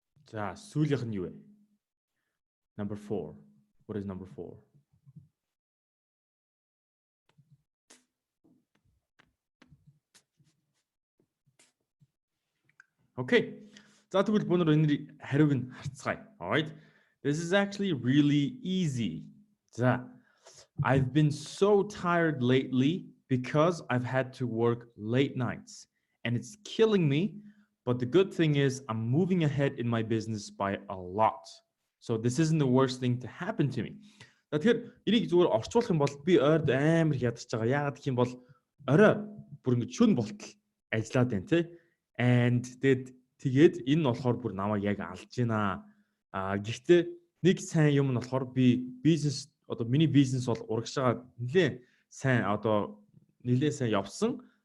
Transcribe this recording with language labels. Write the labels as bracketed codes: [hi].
[mn] За сүүлийнх нь юу вэ? [en] Number 4. What is number 4? Okay. [mn] За тэгвэл бүгд энэ хариуг нь харцгаая. [en] Alright. This is actually really easy. За I've been so tired lately because I've had to work late nights and it's killing me. But the good thing is I'm moving ahead in my business by a lot. So this isn't the worst thing to happen to me. [mn] Тэгэхээр энийг зүгээр орчуулах юм бол би ойрд амар ядаж байгаа. Яагаад гэх юм бол орой бүр ингэ шүн болтол ажиллаад байна те. And тэгээд энэ нь болохоор бүр намайг яг алж байна. Гэхдээ нэг сайн юм нь болохоор би бизнес одоо миний бизнес бол урагшаа нэлээд сайн явсан.